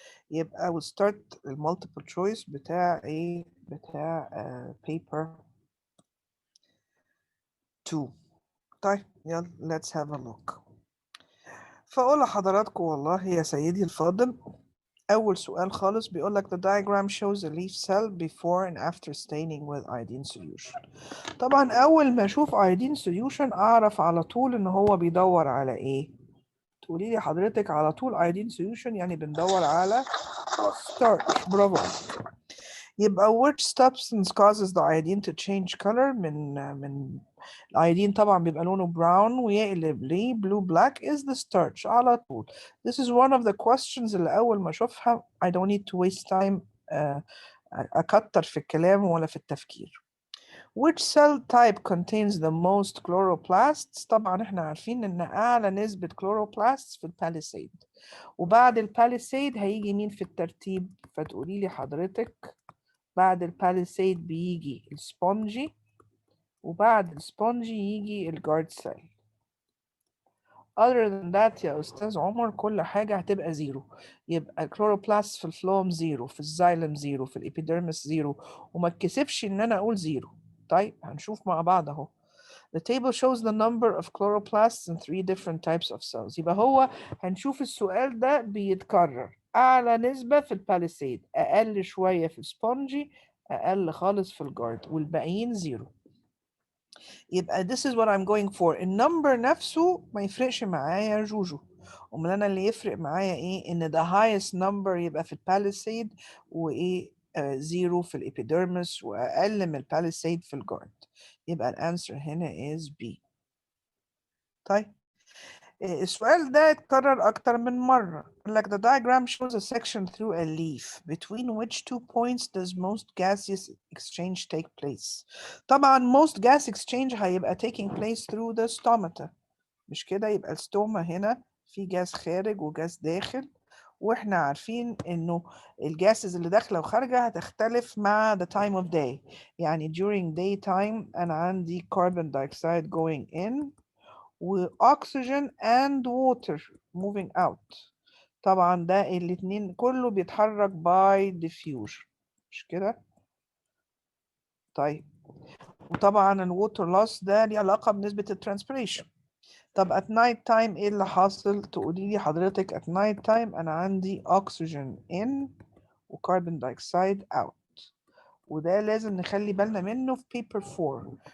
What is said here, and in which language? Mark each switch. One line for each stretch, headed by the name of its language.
Arabic: يبقى
English: we'll start
Arabic: المالتيبل choice بتاع ايه؟ بتاع paper 2.
English: طيب يلا let's have a look.
Arabic: فأقول لحضراتكم والله يا سيدي الفاضل، أول سؤال خالص بيقول لك
English: the diagram shows a leaf cell before and after staining with iodine solution.
Arabic: طبعا أول ما أشوف iodine solution أعرف على طول إن هو بيدور على إيه؟ تقولي لي حضرتك على طول iodine solution يعني بندور على starch. برافو عليك.
English: يبقى which substance causes the iodine to change color؟ من الايودين طبعا بيبقى لونه براون ويقلب ليه blue black is the starch على طول. This is one of the questions
Arabic: اللي أول ما أشوفها
English: I don't need to waste time أكتر في الكلام ولا في التفكير.
Arabic: Which cell type contains the most chloroplasts؟ طبعا احنا عارفين ان اعلى نسبة chloroplasts في الباليسيد، وبعد الباليسيد هيجي مين في الترتيب؟ فتقولي لي حضرتك بعد الباليسيد بيجي السبونجي، وبعد السبونجي يجي الجارد سيل. other than that يا أستاذ عمر كل حاجة هتبقى زيرو. يبقى الكلوروبلاست في الفلوم زيرو، في الزايلم زيرو، في الإبيديرمس زيرو، وما اتكسفش إن أنا أقول زيرو. طيب هنشوف مع بعض أهو.
English: The table shows the number of chloroplasts in 3 different types of cells.
Arabic: يبقى هو هنشوف السؤال ده بيتكرر. أعلى نسبة في الباليسيد، أقل شوية في السبونجي، أقل خالص في الجارد، والباقيين زيرو.
English: يبقى this is what I'm going for.
Arabic: النمبر نفسه ما يفرقش معايا يا جوجو. امال انا اللي يفرق معايا ايه؟ ان
English: the highest number
Arabic: يبقى في الباليسيد، وايه زيرو في الابيديرمس، واقل من الباليسيد في الجارد. يبقى الانسر هنا is B. طيب السؤال ده اتكرر أكتر من مرة.
English: قال لك the diagram shows a section through a leaf between which 2 points does most gaseous exchange take place.
Arabic: طبعا
English: most gas exchange هيبقى taking place through the stomata،
Arabic: مش كده؟ يبقى الستوما هنا في جاز خارج وجاز داخل، واحنا عارفين انه الجاسز اللي داخله وخارجه هتختلف مع the time of day.
English: يعني during daytime انا عندي carbon dioxide going in واكسجين and water moving out.
Arabic: طبعا ده الاتنين كله بيتحرك by diffusion، مش كده؟ طيب وطبعا الووتر لوس ده ليه علاقة بنسبة الترانسبيريشن. طب
English: at night time
Arabic: ايه اللي حاصل؟ تقولي لي حضرتك at night time انا عندي oxygen in وكربون دايوكسيد out، وده لازم نخلي بالنا منه في paper 4.